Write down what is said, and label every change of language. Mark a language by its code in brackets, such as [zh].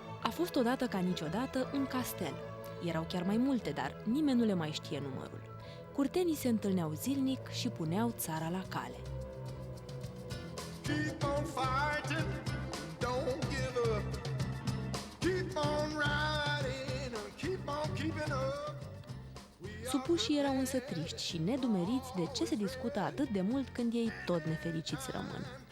[ro] fost odată ca niciodată un castel. Erau chiar mai multe, dar nimeni nu le mai știe numărul. Curtenii se întâlneau zilnic și puneau țara la cale. [en] Keep on fighting, don't give up. Keep on riding, keep on keeping up. [ro] Supușii erau însă triști și nedumeriți de ce se discută atât de mult când ei tot nefericiți rămân.